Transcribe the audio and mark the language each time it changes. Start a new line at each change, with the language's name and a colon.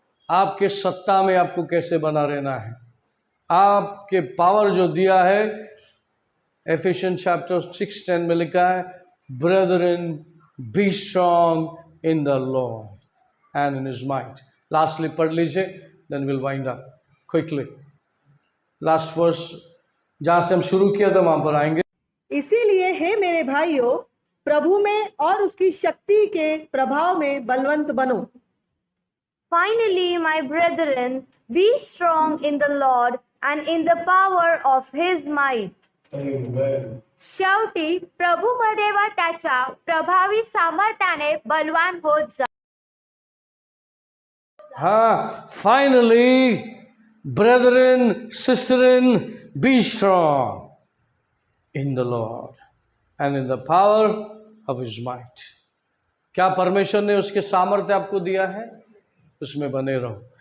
Hindi: आपके सत्ता में आपको कैसे बना रहना है। आपके पावर जो दिया है, एफिशिएंस चैप्टर 6:10 में लिखा है,
English: Brethren be strong in the Lord and in his might.
Hindi: Lastly पढ़ लीजिए,
English: Then will wind up quickly.
Hindi: Last verse जहां से हम शुरू किया था वहां पर आएंगे। इसीलिए हे मेरे भाइयों, प्रभु में और उसकी शक्ति के प्रभाव में बलवंत बनो।
English: Finally, my brethren, be strong in the Lord and in the power of his might.
Marathi: शेवटी प्रभूमध्ये व त्याच्या प्रभावी सामर्थ्याने बलवान होत जा.
English: हाँ, finally brethren, sistren, be strong in the Lord and in the power of his might.
Hindi: क्या परमेश्वर ने उसके सामर्थ्य आपको दिया है? उसमें बने रहो।